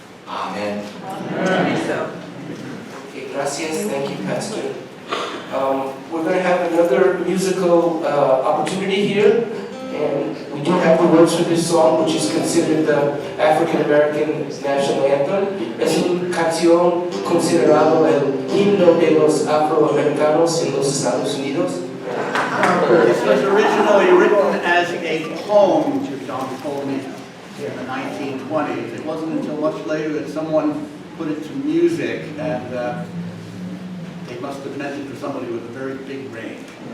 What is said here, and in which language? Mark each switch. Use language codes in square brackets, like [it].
[en] Amen. Amen. Okay, [es] gracias. [en] Thank you, Pastor. We're going to have another musical opportunity here, and we do have the words for this song, which is considered the African American national anthem. [es] Es una canción considerado el himno de los afroamericanos en los Estados Unidos. [en] This was originally written as a poem, John told me, in the 1920s. It wasn't until much later that someone put it to music, and they must have meant it for somebody with a very big range.